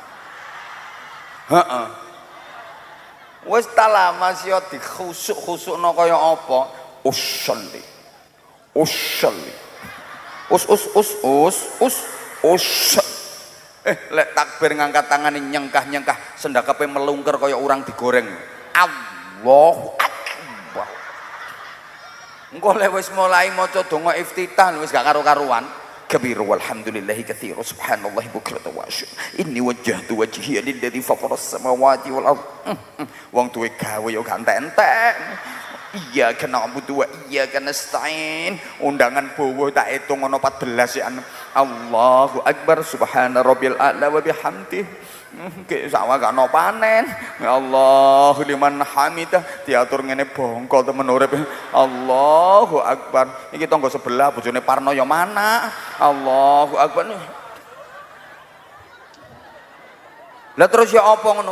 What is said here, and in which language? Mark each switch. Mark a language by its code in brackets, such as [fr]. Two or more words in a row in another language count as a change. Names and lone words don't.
[jv] Heeh. Wis ta lama sih dikhusuk-khusukno kaya apa? [ar] أصلي. أصلي. أص. [jv] Lek takbir ngangkat tangan nyengkah-nyengkah sendakape melungker kaya orang digoreng. [ar] الله أكبر. [jv] Engko lek wis mulai maca donga iftitah wis gak karo-karuan. [ar] كبير والحمد لله كثير سبحان الله بكرة وأشهد إني وجهت وجهي للذي فطر السماوات والأرض. [jv] Wong duwe gawe yo gak entek-entek. [ar] إياك نعبد وإياك نستعين. [jv] Undangan bowo tak hitung ono 14 ya. [ar] الله أكبر سبحان ربي الأعلى وبحمده. [jv] Kayak sawah gak ono panen. Ya Allah [ar] لمن حمده [jv] diatur ngene bongko temen urip. [ar] الله أكبر. [jv] Iki tangga sebelah bojone Parno ya mana? [ar] الله أكبر. [jv] Lah terus ya apa ngono?